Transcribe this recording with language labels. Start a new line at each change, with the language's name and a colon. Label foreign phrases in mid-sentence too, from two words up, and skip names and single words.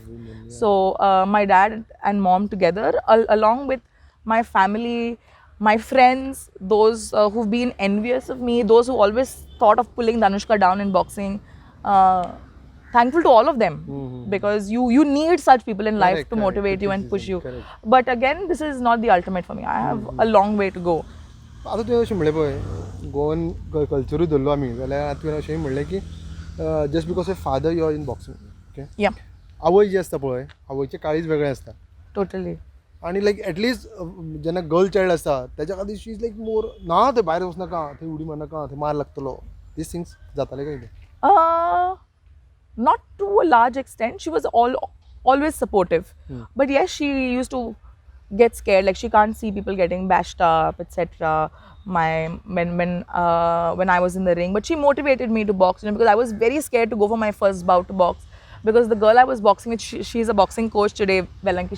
English: So my dad and mom together, along with my family, my friends, those who've been envious of me, those who always thought of pulling Danuska down in boxing, thankful to all of them, because you need such people in life to motivate you and push you. But again, this is not the ultimate for me. I have a long way to go.
Konkani: आता तुवें अशें म्हणलें पळय गोवन कल्चरूय धरलो आमी जाल्यार तुवें अशेंय म्हणलें की
English: just because of father you are in boxing okay Yeah,
Konkani: आवय जी आसता पळय आवयचें काळीज वेगळें आसता
English: totally.
Konkani: आनी
English: like at least
Konkani: जेन्ना
English: girl child
Konkani: आसता तेच्या खातीर
English: she is like more
Konkani: ना थंय भायर वचनाका थंय उडी मारनाका थंय मार लागतलो
English: these things
Konkani: जाताले काय कितें
English: Not to a large extent. She was always supportive. But yes, she used to get scared. Like she can't see people getting bashed up, etc. When I was in the ring, but she motivated me to box. Because I was very scared to go for my first bout to box. Because the girl I was boxing with, she's a boxing coach today, Velanki.